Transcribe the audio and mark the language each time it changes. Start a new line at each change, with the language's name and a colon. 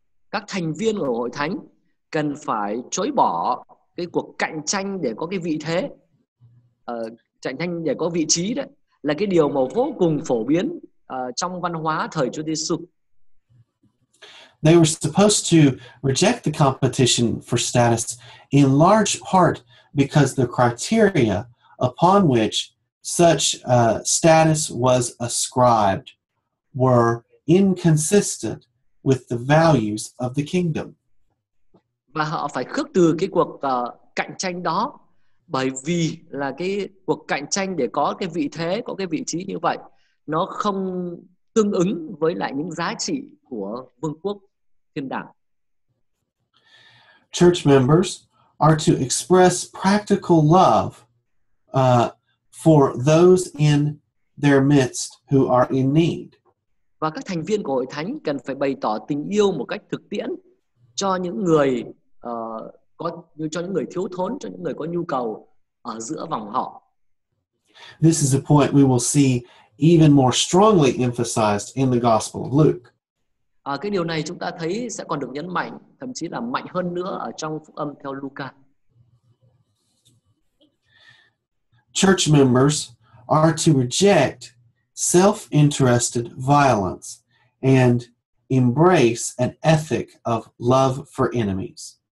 Vietnamese: Các thành viên của hội thánh cần phải chối bỏ cái cuộc cạnh tranh để có cái vị thế, cạnh tranh để có vị trí, đấy là cái điều mà vô cùng phổ biến trong văn hóa thời Chúa Giêsu.
English: They were supposed to reject the competition for status in large part because the criteria upon which such status was ascribed were inconsistent with the values of the kingdom.
Vietnamese: Và họ phải khước từ cái cuộc cạnh tranh đó, bởi vì là cái cuộc cạnh tranh để có cái vị thế, có cái vị trí như vậy, nó không tương ứng với lại những giá trị của vương quốc thiên đàng.
English: Church members are to express practical love for those in their midst who are in need.
Vietnamese: Và các thành viên của hội thánh cần phải bày tỏ tình yêu một cách thực tiễn cho những người cho những người thiếu thốn, cho những người có nhu cầu ở giữa vòng họ.
English: This is a point we will see even more strongly emphasized in the Gospel of Luke.
Vietnamese: Cái điều này chúng ta thấy sẽ còn được nhấn mạnh, thậm chí là mạnh hơn nữa ở trong phúc âm theo Luca.
English: Church members are to reject self-interested violence and embrace an ethic of love for enemies.